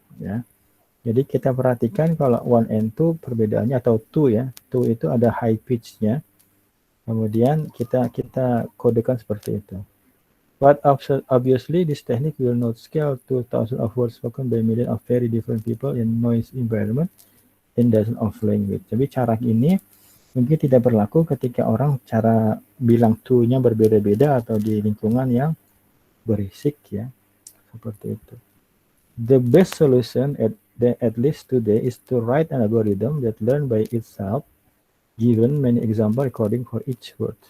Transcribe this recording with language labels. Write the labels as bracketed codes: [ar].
[id] Ya. Jadi kita perhatikan kalau [en] one and two [id] perbedaannya atau two ya, two itu ada high pitch-nya. Kemudian kita kodekan seperti itu. [en] But obviously this technique will not scale to thousands of words spoken by millions of very different people in noise environment in dozens of language. [id] Jadi cara ini mungkin tidak berlaku ketika orang cara bilang to-nya berbeda-beda atau di lingkungan yang berisik ya, seperti itu. [en] The best solution at least today is to write an algorithm that learn by itself, given many example recording for each word.